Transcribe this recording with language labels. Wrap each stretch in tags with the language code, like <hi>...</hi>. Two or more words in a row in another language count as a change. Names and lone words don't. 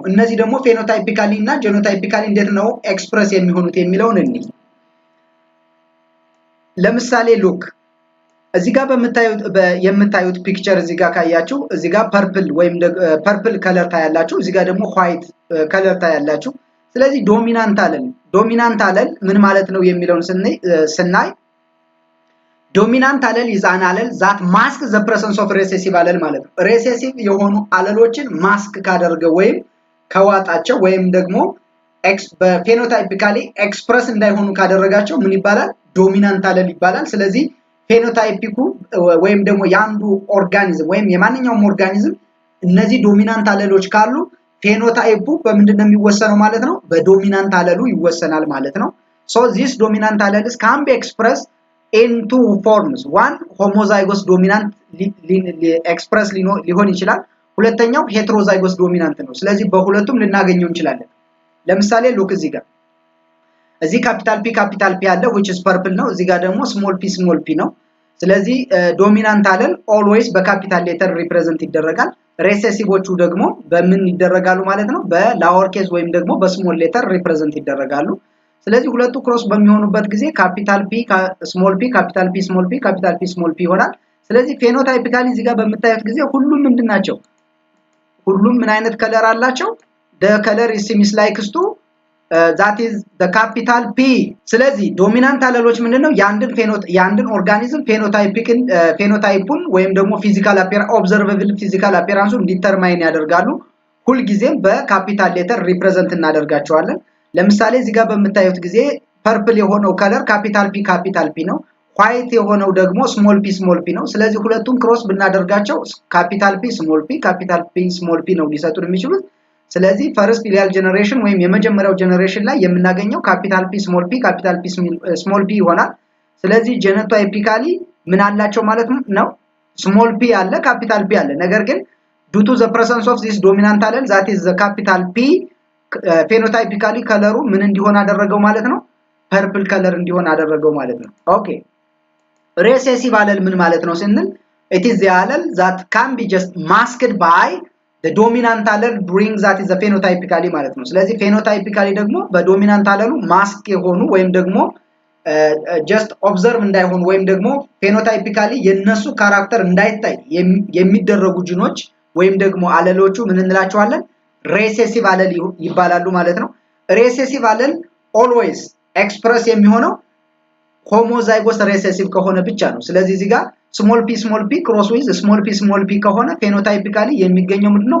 <am>እነዚህ ደግሞ ፌኖታይፒካሊ እና ጄኖታይፒካሊ እንዴት ነው ኤክስፕረስ የሚሆኑት የሚለውን እንይ። ለምሳሌ ሉክ እዚህ ጋር የምታዩት ፒክቸር እዚህ ጋር ካያችሁ እዚህ ጋር</am> <en>purple color</en> <am>ታያላችሁ፣ እዚህ ጋር ደግሞ</am> <en>white color</en> <am>ታያላችሁ። ስለዚህ</am> <en>dominant allele</en> <am>ምን ማለት ነው የሚለውን ስናይ</am> <en>dominant allele is an allele that mask the presence of recessive</en> <am>አለል ማለት ነው። ሬሴሲቭ የሆኑ አለሎችን ማስክ ካደረገ ወይም ከዋጣቸው ወይም ደግሞ በፌኖታይፒካሊ ኤክስፕረስ እንዳይሆኑ ካደረጋቸው ምን ይባላል?</am> <en>dominant allele</en> <am>ይባላል። ስለዚህ ፌኖታይፒኩ ወይም ደግሞ ያንዱ ኦርጋኒዝም ወይም የማንኛውም ኦርጋኒዝም እነዚህ</am> <en>dominant alleles</en> <am>ካሉ ፌኖታይፑ በምንድነው የሚወሰነው ማለት ነው? በዶሚናንት አለሉ ይወሰናል ማለት ነው።</am> <en>so this dominant alleles can be expressed in two forms. one homozygous dominant express</en> <am>ሊሆን ይችላል። ሁለተኛው</am> <en>heterozygous dominant</en> <am>ነው። ስለዚህ በሁለቱም ልናገኘው እንችላለን። ለምሳሌ ሉክ እዚህ</am> <en>capital P</en> <am>አለ</am> <en>which is purple</en> <am>ነው። እዚህ ጋር ደግሞ</am> <en>small p</en> <am>ነው። ስለዚህ</am> <en>dominant allele</en> <am>always በካፒታል ሌተር ሪፕሬዘንት ይደረጋል። ሬሴሲቮቹ ደግሞ በምን ይደረጋሉ ማለት ነው? በላወር ኬዝ ወይም ደግሞ በስሞል ሌተር ሪፕሬዘንት ይደረጋሉ። ስለዚህ ሁለቱ ክሮስ በሚሆኑበት ጊዜ</am> <en>capital P small p capital P small p capital P small p</en> <am>ይሆናል። ስለዚህ ፌኖታይፒካሊ እዚህ ጋር በምታዩት ጊዜ ሁሉም ምንድናቸው? ሁሉም ምን አይነት ከለር አላቸው?</am> <en>the color is similar to that is the capital P።</en> <am>ስለዚህ ዶሚናንት አለሎች ምንድነው? ያንድን ኦርጋኒዝም ፌኖታይፑን ወይም ደግሞ</am> <en>physical observable physical appearance determine</en> <am>ያደርጋሉ። ሁሉ ጊዜም በካፒታል ሌተር ሪፕሬዘንት እናደርጋቸዋለን። ለምሳሌ እዚህ ጋር በምታዩት ጊዜ ፐርፕል የሆነው ከለር</am> <en>capital P</en> <am>ነው። ዋይት የሆነው ደግሞ</am> <en>small p</en> <am>ነው። ስለዚህ ሁለቱም ክሮስ ብናደርጋቸው</am> <en>capital P small p</en> <am>ነው ሊሰጡን የሚችሉት። ስለዚህ</am> <en>first filial generation</en> <am>ወይም የመጀመሪያው ጀነሬሽን ላይ የምናገኘው</am> <en>capital P small p</en> <am>ይሆናል። ስለዚህ ጄኖታይፒካሊ ምን አላቸው ማለት ነው?</am> <en>small p</en> <am>አለ፣</am> <en>capital P</en> <am>አለ። ነገር ግን</am> <en>due to the presence of this dominant allele that is the capital P</en> <am>ፌኖታይፒካሊ ከለሩ ምን እንዲሆን አደረገው ማለት ነው?</am> <en>purple color</en> <am>እንዲሆን አደረገው ማለት ነው። ኦኬ</am> <en>recessive allele</en> <am>ምን ማለት ነው ስንል</am> <en>it is the allele that can be just masked by the dominant allele during that is the phenotypically</en> <am>ማለት ነው። ስለዚህ ፌኖታይፒካሊ ደግሞ በዶሚናንት አለሉ ማስክ የሆኑ ወይም ደግሞ</am> <en>just observe</en> <am>እንዳይሆኑ ወይም ደግሞ ፌኖታይፒካሊ የነሱ ካራክተር እንዳይታይ የሚደረጉ ጂኖች ወይም ደግሞ አለሎቹ ምን እንላቸዋለን?</am> <en>recessive allele</en> <am>ይባላሉ ማለት ነው።</am> <en>recessive allele</en> <am>always ኤክስፕረስ የሚሆነው</am> <en>homozygous recessive</en> <am>ከሆነ ብቻ ነው። ስለዚህ እዚህ ጋር</am> <en>small p cross with small p</en> <am>ከሆነ ፌኖታይፒካሊ የሚገኘው ምንድነው?</am>